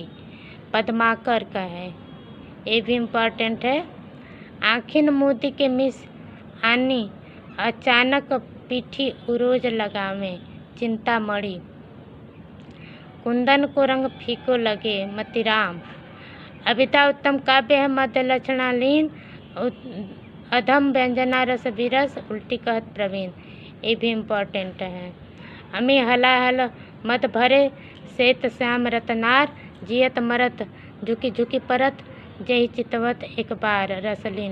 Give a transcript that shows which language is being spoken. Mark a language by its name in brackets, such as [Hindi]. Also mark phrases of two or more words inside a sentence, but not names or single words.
[Hindi] पद्माकर का है, ये भी इम्पोर्टेंट है। [Braj] आखिन मोती के मिस आनी, अचानक पीठी उरोज लगावे। चिंतामणि। कुंदन को रंग फीको लगे। मतीराम। अभिधा उत्तम काव्य है, मध्य लक्षणालीन, अधम व्यंजना रस विरस, उल्टी कहत प्रवीण। [Hindi] ये भी इम्पोर्टेंट है। [Braj] अमी हलाहल मत भरे, श्वेत श्याम रतनार, जियत मरत झुकी झुकी परत, जय चितवत एक बार रसलीन।